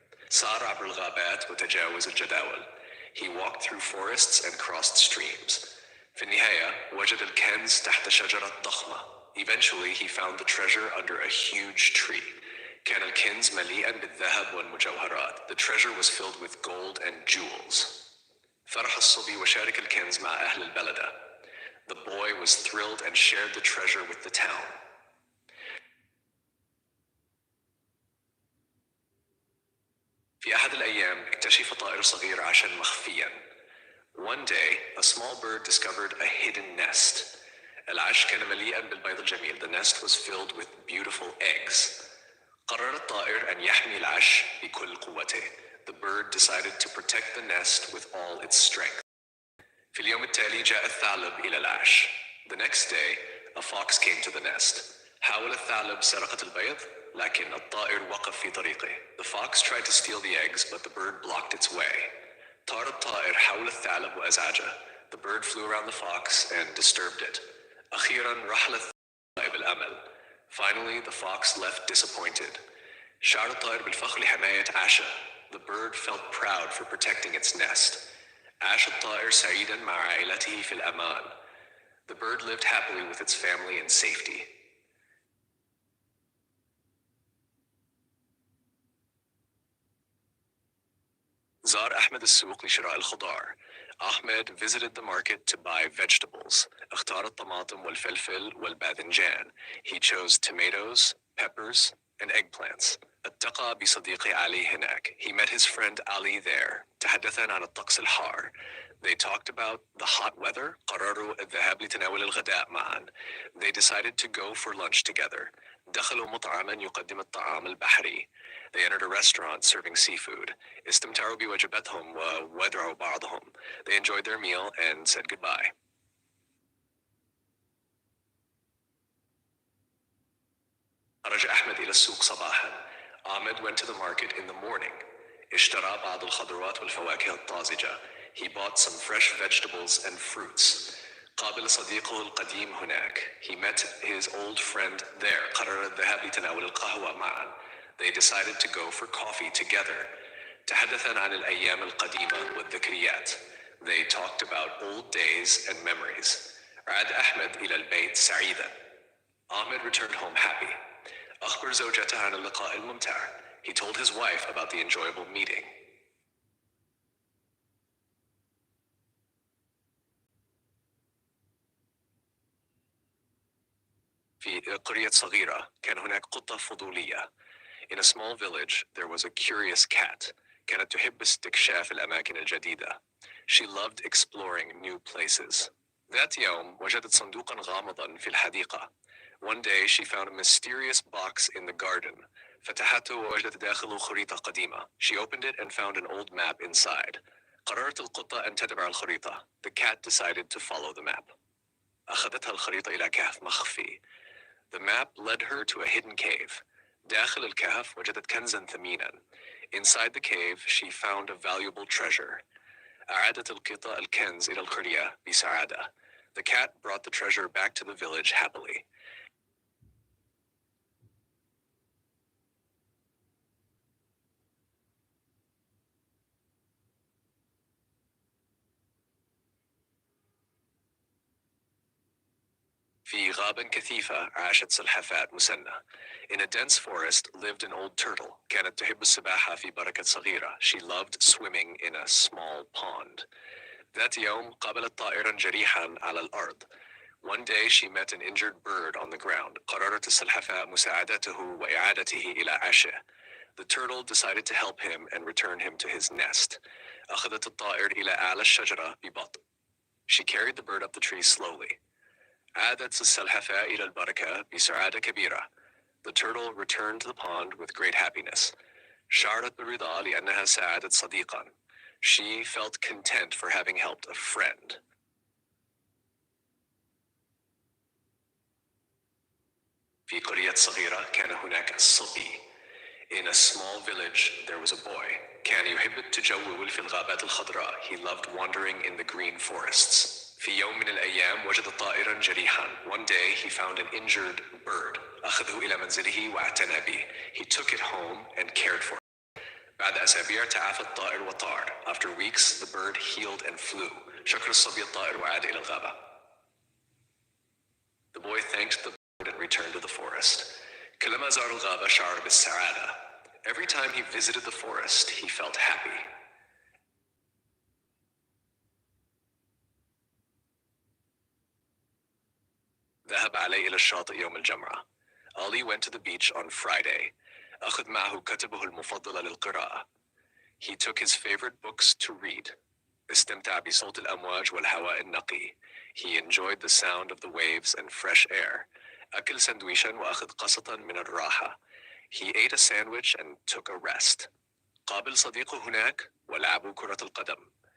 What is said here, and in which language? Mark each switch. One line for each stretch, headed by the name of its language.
Arabic: سار عبر الغابات وتجاوز الجداول.
English: He walked through forests and crossed streams.
Arabic: في النهاية وجد الكنز تحت شجرة ضخمة.
English: Eventually he found the treasure under a huge tree.
Arabic: كان الكنز مليئا بالذهب والمجوهرات.
English: The treasure was filled with gold and jewels.
Arabic: فرح الصبي وشارك الكنز مع أهل البلدة.
English: The boy was thrilled and shared the treasure with the town.
Arabic: في أحد الأيام اكتشف طائر صغير عاشا مخفيا.
English: One day, a small bird discovered a hidden nest.
Arabic: العش كان مليئا بالبيض الجميل.
English: The nest was filled with beautiful eggs.
Arabic: قرر الطائر أن يحمي العش بكل قوته.
English: The bird decided to protect the nest with all its strength.
Arabic: في اليوم التالي جاء الثعلب إلى العش.
English: The next day, a fox came to the nest.
Arabic: حاول الثعلب سرقة البيض، لكن الطائر وقف في طريقه.
English: The fox tried to steal the eggs, but the bird blocked its way.
Arabic: طار الطائر حول الثعلب وأزعجه.
English: The bird flew around the fox and disturbed it.
Arabic: أخيراً رحل الثعلب بالأمل.
English: Finally, the fox left disappointed.
Arabic: شعر الطائر بالفخر لحماية عاشه.
English: The bird felt proud for protecting its nest.
Arabic: عاش الطائر سعيداً مع عائلته في الأمان.
English: The bird lived happily with its family in safety.
Arabic: زار أحمد السوق لشراء الخضار.
English: Ahmed visited the market to buy vegetables.
Arabic: اختار الطماطم والفلفل والباذنجان.
English: He chose tomatoes, peppers, and eggplants.
Arabic: التقى بصديقي علي هناك.
English: He met his friend Ali there.
Arabic: تحدثا عن الطقس الحار.
English: They talked about the hot weather.
Arabic: قرروا الذهاب لتناول الغداء معا.
English: They decided to go for lunch together.
Arabic: دخلوا مطعما يقدم الطعام البحري.
English: They entered a restaurant serving seafood.
Arabic: استمتعوا بوجباتهم وودعوا بعضهم.
English: They enjoyed their meal and said goodbye.
Arabic: خرج أحمد إلى السوق صباحا.
English: Ahmed went to the market in the morning.
Arabic: اشترى بعض الخضروات والفواكه الطازجة.
English: He bought some fresh vegetables and fruits.
Arabic: قابل صديقه القديم هناك.
English: He met his old friend there.
Arabic: قرر الذهاب لتناول القهوة معا.
English: They decided to go for coffee together.
Arabic: تحدثا عن الأيام القديمة والذكريات.
English: They talked about old days and memories.
Arabic: عاد أحمد إلى البيت سعيدا.
English: Ahmed returned home happy.
Arabic: أخبر زوجته عن اللقاء الممتع.
English: He told his wife about the enjoyable meeting.
Arabic: في قرية صغيرة كان هناك قطة فضولية.
English: In a small village there was a curious cat.
Arabic: كانت تحب استكشاف الأماكن الجديدة.
English: She loved exploring new places.
Arabic: ذات يوم وجدت صندوقا غامضا في الحديقة.
English: One day she found a mysterious box in the garden.
Arabic: فتحته ووجدت داخله خريطة قديمة.
English: She opened it and found an old map inside.
Arabic: قررت القطة أن تتبع الخريطة.
English: The cat decided to follow the map.
Arabic: أخذتها الخريطة إلى كهف مخفي.
English: The map led her to a hidden cave.
Arabic: داخل الكهف وجدت كنزا ثمينا.
English: Inside the cave she found a valuable treasure.
Arabic: أعادت القطة الكنز إلى القرية بسعادة.
English: The cat brought the treasure back to the village happily.
Arabic: في غابة كثيفة عاشت سلحفاة مسنة.
English: In a dense forest lived an old turtle.
Arabic: كانت تحب السباحة في بركة صغيرة.
English: She loved swimming in a small pond.
Arabic: ذات يوم قابلت طائرا جريحا على الأرض.
English: One day she met an injured bird on the ground.
Arabic: قررت السلحفاة مساعدته وإعادته إلى عشه.
English: The turtle decided to help him and return him to his nest.
Arabic: أخذت الطائر إلى أعلى الشجرة ببطء.
English: She carried the bird up the tree slowly.
Arabic: عادت السلحفاة إلى البركة بسعادة كبيرة.
English: The turtle returned to the pond with great happiness.
Arabic: شعرت بالرضا لأنها ساعدت صديقا.
English: She felt content for having helped a friend.
Arabic: في قرية صغيرة كان هناك صبي.
English: In a small village there was a boy.
Arabic: كان يحب التجول في الغابات الخضراء.
English: He loved wandering in the green forests.
Arabic: في يوم من الأيام وجد طائرا جريحا.
English: One day he found an injured bird.
Arabic: أخذه إلى منزله واعتنى به.
English: He took it home and cared for it.
Arabic: بعد أسابيع تعافى الطائر وطار.
English: After weeks the bird healed and flew.
Arabic: شكر الصبي الطائر وعاد إلى الغابة.
English: The boy thanked the bird and returned to the forest.
Arabic: كلما زار الغابة شعر بالسعادة.
English: Every time he visited the forest he felt happy.
Arabic: ذهب علي إلى الشاطئ يوم الجمعة.
English: Ali went to the beach on Friday.
Arabic: أخذ معه كتبه المفضل للقراءة.
English: He took his favorite books to read.
Arabic: استمتع بصوت الأمواج والهواء النقي.
English: He enjoyed the sound of the waves and fresh air.
Arabic: أكل سندويشا وأخذ قسطا من الراحة.
English: He ate a sandwich and took a rest.
Arabic: قابل صديقه هناك ولعبوا كرة القدم.